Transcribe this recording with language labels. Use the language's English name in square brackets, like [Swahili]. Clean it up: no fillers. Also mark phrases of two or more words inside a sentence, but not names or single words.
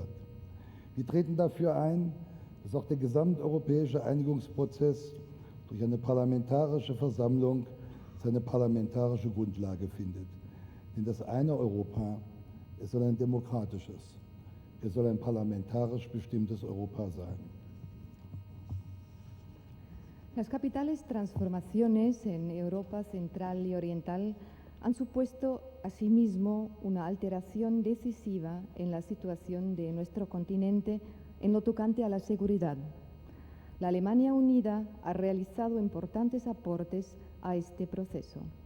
[German] Wir treten dafür ein, dass auch der gesamteuropäische Einigungsprozess durch eine parlamentarische Versammlung seine parlamentarische Grundlage findet. Denn das eine Europa, es soll ein demokratisches, es soll ein parlamentarisch bestimmtes Europa sein. [Spanish] Las capitales transformaciones en Europa Central y Oriental han supuesto asimismo una alteración decisiva en la situación de nuestro continente en lo tocante a la seguridad. La Alemania Unida ha realizado importantes aportes a este proceso.